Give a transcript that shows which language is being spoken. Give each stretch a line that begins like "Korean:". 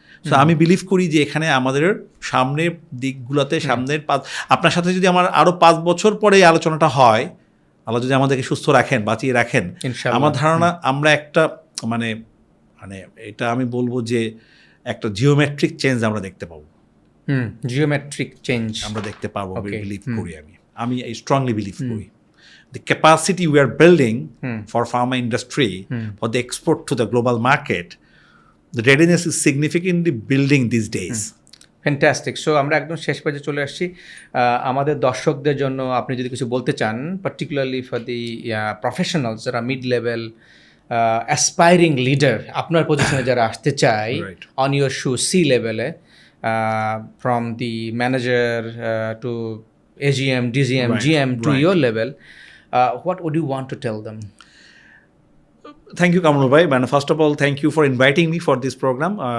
Bangla: So আমি believe করি যে এখানে আমাদের সামনের দিকগুলোতে আপনার সাথে যদি আমার আরও 5 বছর পরে এই আলোচনাটা হয়, আল্লাহ যদি আমাদেরকে সুস্থ রাখেন, বাঁচিয়ে রাখেন, আমার ধারণা আমরা একটা মানে এটা আমি বলবো যে একটা জিওমেট্রিক চেঞ্জ আমরা দেখতে পাবো।
English: geometric change
Bangla: আমরা দেখতে পাবো, বিলিভ করি আমি স্ট্রংলি বিলিভ করি।
English: The capacity we are building for pharma industry for the export to the global market, the readiness is significantly building these days.
Bangla: Fantastic. So আমরা একদম শেষ পর্যায়ে চলে আসছি। আমাদের দর্শকদের জন্য আপনি যদি কিছু বলতে চান,
English: particularly for the professionals
Bangla: যারা মিড লেভেল অ্যাসপায়ারিং লিডার, আপনার পজিশনে যারা আসতে চায়
English: on your shoe,
Bangla: সি লেভেলে,
English: From the manager to AGM, DGM, GM to your level, what would you want to tell them? Thank you, Kamrul bhai. And first of all, thank you for inviting me for this program.